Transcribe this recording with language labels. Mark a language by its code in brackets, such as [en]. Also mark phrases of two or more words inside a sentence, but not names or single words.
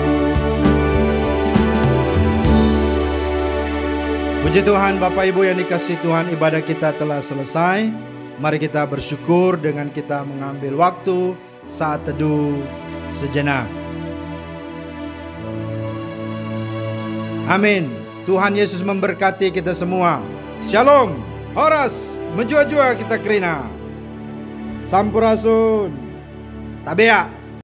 [id] Puji Tuhan, Bapak Ibu yang dikasihi Tuhan, ibadah kita telah selesai. Mari kita bersyukur dengan kita mengambil waktu saat teduh sejenak. Amin. Tuhan Yesus memberkati kita semua. Shalom. Horas. [btx] Menjua-jua kita kerina. [su] Sampurasun. Tabea.